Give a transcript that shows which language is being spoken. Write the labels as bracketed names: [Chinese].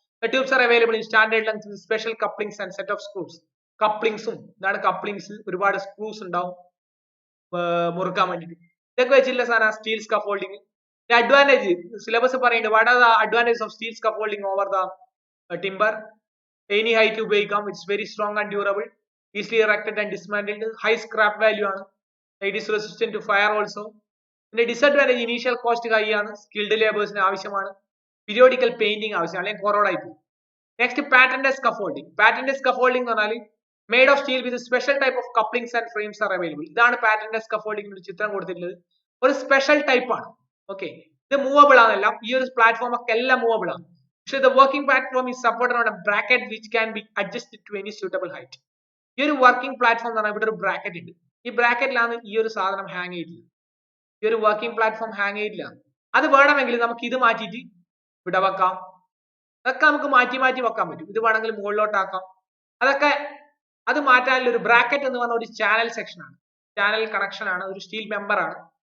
[English] The tubes are available in standard length with special couplings and set of screws. [Malayalam] കപ്ലിംഗ്സും, ഇതാണ് couplings, ഒരുപാട് screws ഉണ്ടാവും മുറുക്കാൻ വേണ്ടിയിട്ട്. ഇതൊക്കെ വെച്ചിട്ടുള്ള സാധനം സ്റ്റീൽ സ്കഫോൾഡിംഗ്. അഡ്വാൻറ്റേജ് സിലബസ് പറയുന്നുണ്ട്. [English] what are the advantage of steel scaffolding over the timber, any height [Malayalam] ഉപയോഗിക്കാം. [English] It's very strong and durable, easily erected and dismantled, high scrap value ആണ്, it is resistant to fire also. [Malayalam] പിന്നെ disadvantage [English] initial cost high [Malayalam] ആണ്, skilled laborers ആവശ്യമാണ്, periodical painting ആവശ്യമാണ്, അല്ലെങ്കിൽ കൊറോഡായി പോകും. [English] Next patented scaffolding. Patented scaffolding [Malayalam] എന്ന് പറഞ്ഞാൽ [English] made of steel with a special type of couplings and frames are available. [Malayalam] ഇതാണ് patented scaffolding ഒരു ചിത്രം കൊടുത്തിട്ടുള്ളത്, ഒരു സ്പെഷ്യൽ ടൈപ്പ് ആണ്. ഓക്കെ, ഇത് മൂവബിൾ ആണല്ല, ഈ ഒരു പ്ലാറ്റ്ഫോം ഒക്കെ എല്ലാം മൂവബിൾ ആണ്. [English] പക്ഷെ the working platform is supported on a bracket which can be adjusted to any suitable height. [Malayalam] ഈ ഒരു വർക്കിംഗ് പ്ലാറ്റ്ഫോം എന്ന് പറഞ്ഞാൽ ഇവിടെ ഒരു ബ്രാക്കറ്റ് ഉണ്ട്, ഈ ബ്രാക്കറ്റിലാണ് ഈ ഒരു സാധനം ഹാങ് ചെയ്തിട്ടുള്ളത്. ഈ ഒരു വർക്കിംഗ് പ്ലാറ്റ്ഫോം ഹാങ് ചെയ്തില്ല. അത് വേണമെങ്കിൽ നമുക്ക് ഇത് മാറ്റിയിട്ട് ഇവിടെ വെക്കാം, അതൊക്കെ നമുക്ക് മാറ്റി മാറ്റി വെക്കാൻ പറ്റും. ഇത് വേണമെങ്കിൽ മുകളിലോട്ടാക്കാം, അതൊക്കെ അത് മാറ്റാനുള്ള ഒരു ബ്രാക്കറ്റ് എന്ന് പറഞ്ഞ ഒരു ചാനൽ സെക്ഷൻ ആണ്, ചാനൽ കണക്ഷൻ ആണ്, ഒരു സ്റ്റീൽ മെമ്പർ ആണ്.